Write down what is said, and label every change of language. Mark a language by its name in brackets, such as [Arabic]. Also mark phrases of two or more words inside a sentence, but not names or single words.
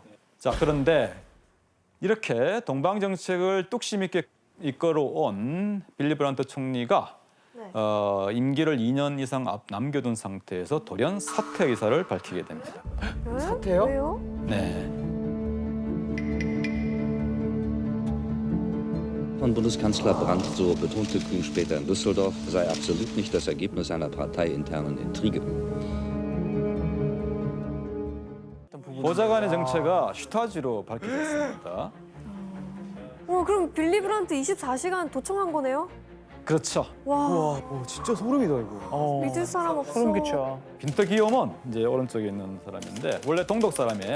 [Korean] 자, 그런데 이렇게 동방 정책을 뚝심 있게 이끌어온 빌리 브란트 총리가 네. 임기를 2년 이상 남겨둔 상태에서 돌연 사퇴 의사를 밝히게 됩니다. 사퇴요? 왜요? 네. [German] Von Bundeskanzler Brandt, so betonte Kühn später in Düsseldorf, sei absolut nicht das Ergebnis einer parteiinternen Intrige. [Korean] 보좌관의 정체가 슈타지로 밝혀졌습니다. 그럼 빌리 브란트 24시간 도청한 거네요? 그렇죠. 와, 진짜 소름이다 이거. 믿을 사람 없어. 소름 끼쳐. 빈터 기욤은 이제 오른쪽에 있는 사람인데 원래 동독 사람이에요.